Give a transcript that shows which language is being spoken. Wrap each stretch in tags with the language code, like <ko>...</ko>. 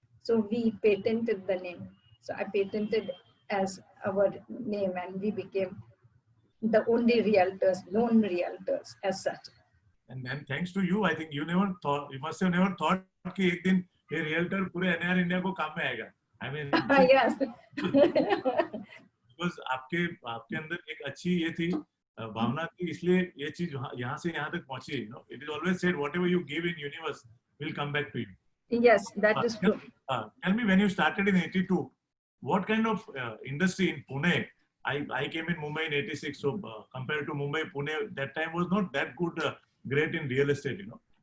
<en>So we patented the name. So I patented as our name, and we became the only realtors, known realtors as such. And then thanks to you, I think you must have never thought</en> <hi>कि एक दिन ये realtor पूरे NR India को काम में आएगा.</hi> <en>I mean, yes. because</en> <hi>आपके अंदर एक अच्छी ये थी भावना थी, इसलिए ये चीज यहाँ से यहाँ तक पहुंची.</hi> <en>You know, it is always said whatever you give in universe will come back to you. Yes, that is true. Tell me, when you started in 82, what kind of industry in Pune? I came in Mumbai in 86, so compared to Mumbai, Pune that time was not that good, great in real estate, you know.</en>